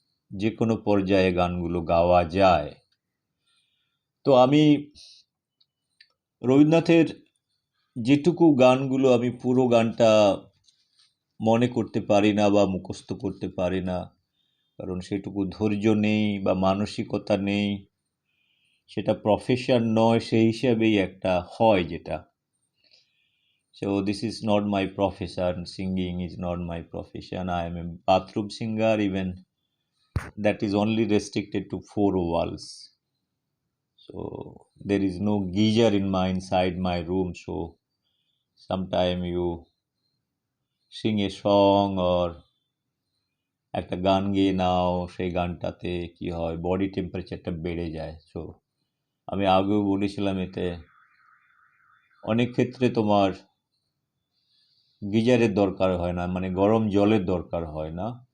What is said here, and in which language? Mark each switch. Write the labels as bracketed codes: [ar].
[bn] যে কোনো পর্যায়ে গানগুলো গাওয়া যায়। তো আমি রবীন্দ্রনাথের যেটুকু গানগুলো আমি পুরো গানটা মনে করতে পারি না বা মুখস্থ করতে পারি না, কারণ সেটুকু ধৈর্য নেই বা মানসিকতা নেই, সেটা প্রফেশন নয়, সেই হিসাবেই একটা হয় যেটা। [en] So this is not my profession. Singing is not my profession. I am a bathroom singer, even that is only restricted to four walls. So there is no geyser in my inside my room. So sometime you sing a song or [bn] একটা গান গেয়ে নাও, সেই গানটাতে কি হয়, body টেম্পারেচারটা বেড়ে যায়। So আমি আগেও বলেছিলাম, এতে অনেক ক্ষেত্রে তোমার গিজারের দরকার হয় না, মানে গরম জলের দরকার হয় না।